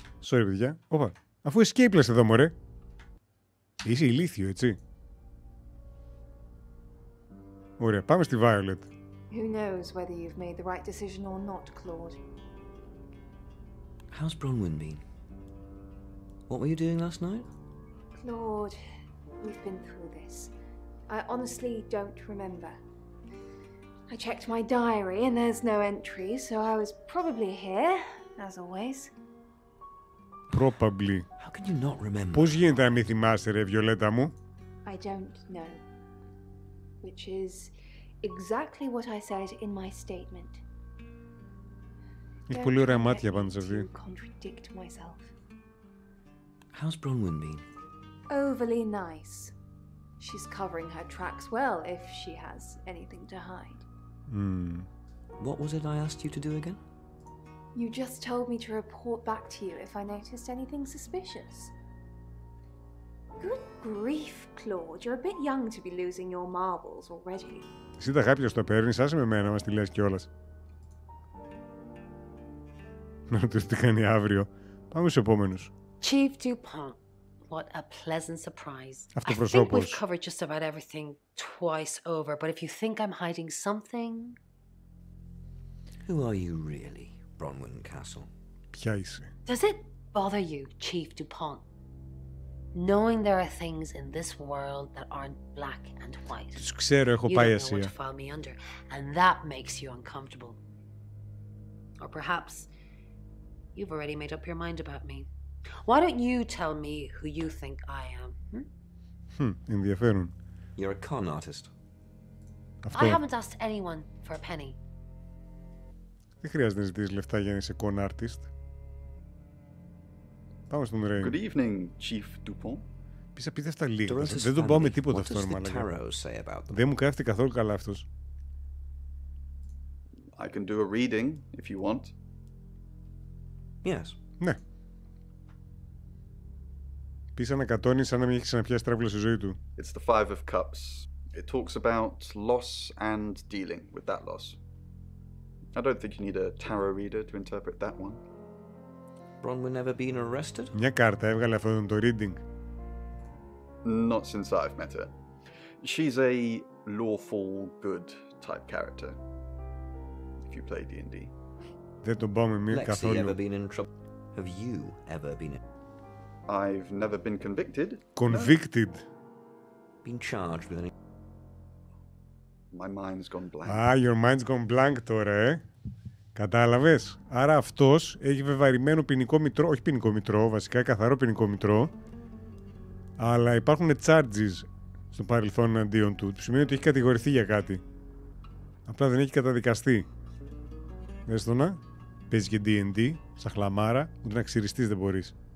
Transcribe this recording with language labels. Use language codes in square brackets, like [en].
[el] Sorry, παιδιά. Όπα. Αφού escapeless εδώ, μωρέ. Είσαι ηλίθιο, έτσι. Ωραία, πάμε στη Violet. [en] Who knows whether you've made the right decision or not, Claude? How's Bronwyn been? What were you doing last night? Claude, we've been through this. I honestly don't remember. I checked my diary and there's no entry, so I was probably here, as always. Probably. How can you not remember? [el] Πώς γίνεται να μην θυμάσαι, ρε, Βιολέτα μου? [en] I don't know. Which is exactly what I said in my statement. [el] Έχει πολύ ωραία μάτια πάντως αυτή. [en] Contradict myself. How's Bronwyn been? Overly nice. She's covering her tracks well if she has anything to hide. What was it I asked you to do again? You just told me to report back to you if I noticed anything suspicious. Good grief, Claude. You're a bit young to be losing your marbles already. [el] Εσύ τα χάπια στο παίρνεις, άσε με εμένα, μας τη λες κιόλας. Να ρωτήσω τι κάνει αύριο. Πάμε στους επόμενους. [en] Chief Dupont, what a pleasant surprise. I think we've covered just about everything twice over, but if you think I'm hiding something... Who are you really, Bronwyn Castle? [el] Ποια είσαι? [en] Does it bother you, Chief Dupont, knowing there are things in this world that aren't black and white? [el] Τους ξέρω, έχω πάει Ασία. [en] You don't know what to file me under, and that makes you uncomfortable. Or perhaps you've already made up your mind about me. Why don't you tell me who you think I am? [el] Ενδιαφέρον. [en] You're a con artist. I haven't asked anyone for a penny. [el] Δεν χρειάζεται να ζητήσεις λεφτά για να είσαι con artist. Πάμε στον Rain. [en] Good evening, Chief Dupont. [el] Πεις απίστευτα λίγα. Δεν τον πάω με τίποτα αυτό, μαλάκα. Δεν μου κάθεται καθόλου καλά αυτός. [en] I can do a reading if you want. Yes. [el] Ναι. Πεις ανακατώνει σαν να μην έχει ξαναπιάσει τράπουλα στη ζωή του. [en] It's the Five of Cups. It talks about loss and dealing with that loss. I don't think you need a tarot reader to interpret that one. Bronwyn never been arrested? [el] Μια κάρτα έβγαλε αυτό το reading. [en] Not since I've met her. She's a lawful good type character. If you play D&D. [el] Δεν τον πάμε καθόλου. [en] Ever been in trouble? Have you ever been in... I've never been convicted. Convicted? No. Been charged with any... My mind's gone blank. Your mind's gone blank [el] τώρα, Κατάλαβες. Άρα αυτός έχει βεβαρημένο ποινικό μητρό, όχι ποινικό μητρό, βασικά καθαρό ποινικό μητρό, αλλά υπάρχουν charges στο παρελθόν εναντίον του. Του σημαίνει ότι έχει κατηγορηθεί για κάτι. Απλά δεν έχει καταδικαστεί. Δες το να. Παίζει και D&D, σαν χλαμάρα, ούτε να ξυριστείς δεν μπορείς.